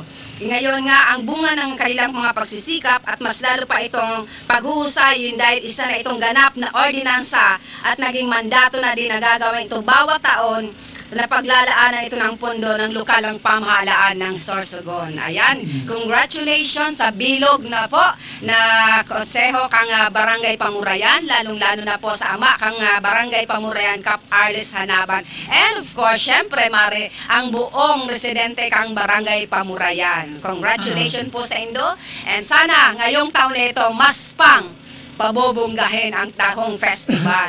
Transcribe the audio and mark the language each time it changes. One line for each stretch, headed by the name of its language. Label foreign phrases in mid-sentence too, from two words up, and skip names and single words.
Filipino: Ngayon nga, ang bunga ng kanilang mga pagsisikap at mas lalo pa itong paghuhusay yun dahil isa na itong ganap na ordinansa at naging mandato na din na gagawin ito bawat taon na paglalaanan ito ng pondo ng lokalang pamahalaan ng Sorsogon. Ayan,
Bikol: congratulations sa bilog na po na konseho kang Barangay Pamurayan, lalong-lalo na po sa ama kang Barangay Pamurayan, Kap Arles Hanaban.
English: And of course,
Filipino: syempre, Mare, ang buong residente kang Barangay Pamurayan. Congratulations po sa Indo. And sana ngayong taon na ito, mas pang pabobonggahin ang Tahong Festival.